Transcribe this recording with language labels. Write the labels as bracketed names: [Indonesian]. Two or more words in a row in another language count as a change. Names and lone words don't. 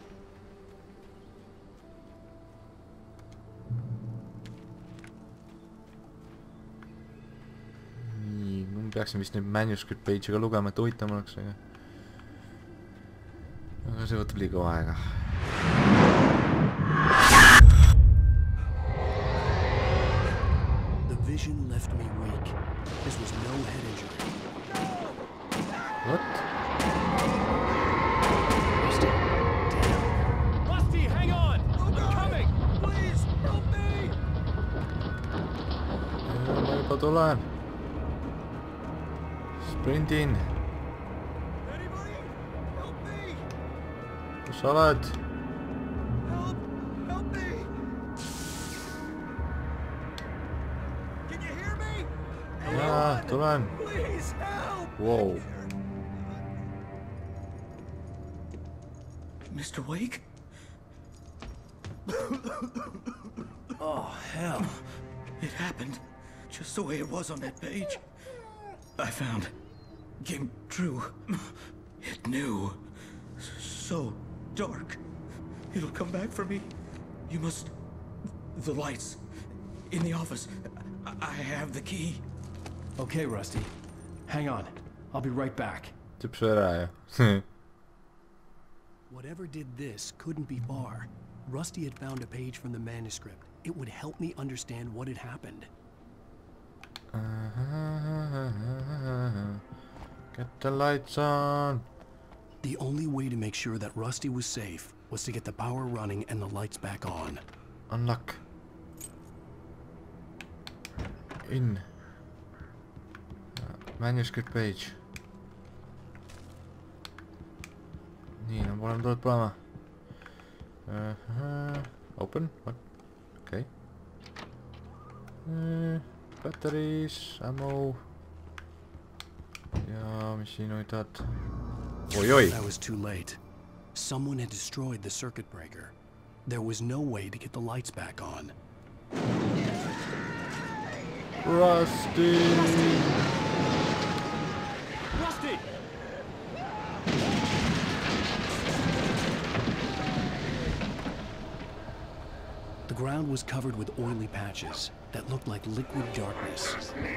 [Estonian] Nii, ma peaksin vist nüüd [English] manuscript page'i [Estonian] ka lugema, et huvitavam oleks, aga see võtab liiga aega. [English] The vision left me weak. This was no head injury. What? Rusty, hang on! I'm coming! Please, help me! [Estonian] Ma juba tulen. Sprintin. Kus sa oled? [English] Help me! Can you hear me? [Estonian] Jaa, tulen. [English] Please help! Wow. Mr. Wake? Oh, hell. It happened just the way it was on that page. I found. Came true. It knew. So dark. It'll come back for me. You must... The lights. In the office. I have the key. Okay, Rusty. Hang on. I'll be right back. [Estonian] Tüüp söö ära ju. [English] Whatever did this couldn't be far. Rusty had found a page from the manuscript. It would help me understand what had happened. Get the lights on. The only way to make sure that Rusty was safe was to get the power running and the lights back on. Unlock. In. Manuscript page. [Estonian] nii, no oleme tulnud põlema. [English] Open, what? Okay. Batteries, ammo. [Estonian] Ja, mis siin huvitavad? Oi. [English] I was too late. Someone had destroyed the circuit breaker. There was no way to get the lights back on. Rusty! Rusty! The ground was covered with oily patches that looked like liquid darkness.